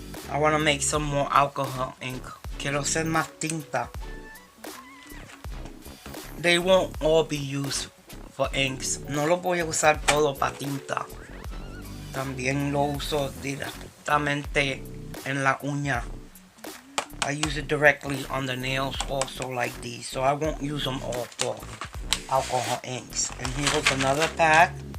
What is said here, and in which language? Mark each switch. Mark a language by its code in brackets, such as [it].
[en] I want to make some more alcohol ink. [es] Quiero hacer más tinta. [en] They won't all be used for inks. [es] No lo voy a usar todo para tinta. También lo uso directamente en la uña. [en] I use it directly on the nails also like these. So I won't use them all for alcohol inks. And here goes another pack.